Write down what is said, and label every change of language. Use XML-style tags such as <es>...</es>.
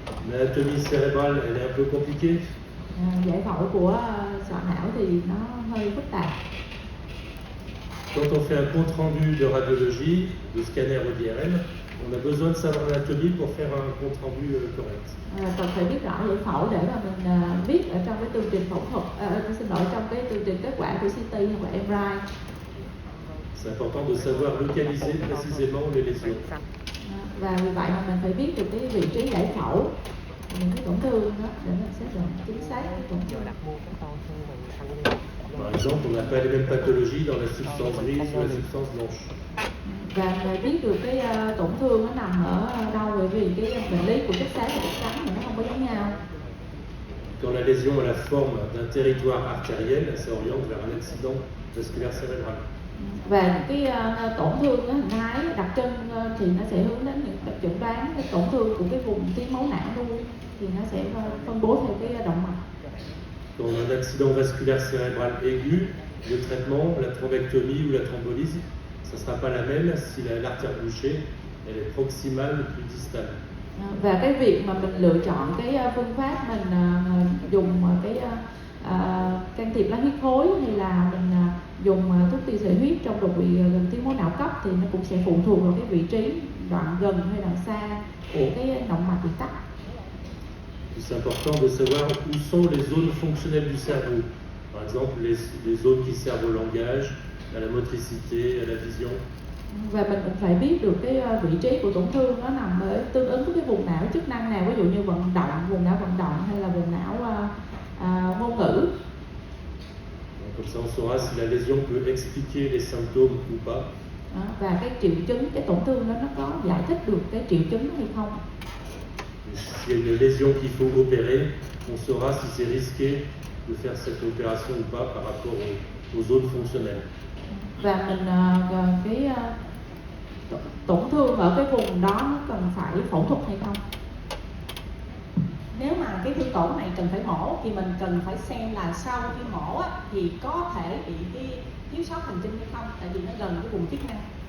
<fr>L'anatomie cérébrale, elle est un peu compliquée.</fr> <vi>Giải phẫu của sọ não thì nó hơi phức tạp.</vi> <fr>Quand on fait un compte rendu de radiologie, de scanner ou d'IRM, on a besoin de savoir l'anatomie pour faire un compte rendu correct.</fr> <vi>Cần phải biết rõ giải phẫu để mà mình biết ở trong cái tường trình phẫu thuật, trong cái tường trình kết quả của CT hoặc là MRI.</vi> <fr>C'est important de savoir localiser précisément les lésions.</fr> <vi>Và vì vậy mà mình phải biết được cái vị trí giải phẫu, những cái tổn thương đó để mình xác định chính xác cái tổn thương.</vi> <fr>Par exemple, on n'a pas les mêmes pathologies dans la substance grise ou la substance blanche.</fr> <vi>Và mình biết được cái tổn thương nó nằm ở đâu, bởi vì cái bệnh lý của chất xám và chất trắng nó không có giống nhau.</vi> <fr>Quand la lésion a la forme d'un territoire artériel, ça oriente vers un accident vasculaire cérébral.</fr> <vi>Và cái tổn thương hình thái đặc trưng thì nó sẽ hướng đến những chẩn đoán cái tổn thương của cái vùng tuyến máu não nuôi, thì nó sẽ phân bố theo cái động mạch.</vi> <fr>Quand on a un accident vasculaire cérébral aigu, le traitement, la thrombectomie ou la thrombolyse, ça ne sera pas la même si l'artère bouchée elle est proximale ou plus distale.</fr> <vi>Và cái việc mà mình lựa chọn cái phương pháp mình dùng cái can thiệp lá huyết khối hay là mình dùng thuốc tiêu sợi huyết trong đột quỵ gần tuyến máu não cấp thì nó cũng sẽ phụ thuộc vào cái vị trí đoạn gần hay đoạn xa của cái động mạch bị tắc.</vi> <fr>C'est important de savoir où sont les zones fonctionnelles du cerveau. Par exemple, les zones qui servent au langage, à la motricité, à la vision.</fr> <vi>Và mình cũng phải biết được cái vị trí của tổn thương nó nằm ở tương ứng với cái vùng não chức năng nào, ví dụ như vận động, vùng não vận động hay là vùng não ngôn ngữ.</vi> <fr>Comme ça, on saura si la lésion peut expliquer les symptômes ou pas.</fr> <vi>Và cái triệu chứng, cái tổn thương đó nó có giải thích được cái triệu chứng hay không.</vi> <fr>S'il y a une lésion qu'il faut opérer, on saura si c'est risqué de faire cette opération ou pas par rapport aux zones fonctionnelles.</fr> <vi>Và mình cái tổn thương ở cái vùng đó nó cần phải phẫu thuật hay không. Nếu mà cái thương tổn này cần phải mổ thì mình cần phải xem là sau khi mổ á, thì có thể bị cái thiếu sót thần kinh hay không, tại vì nó gần cái vùng chức năng.</vi>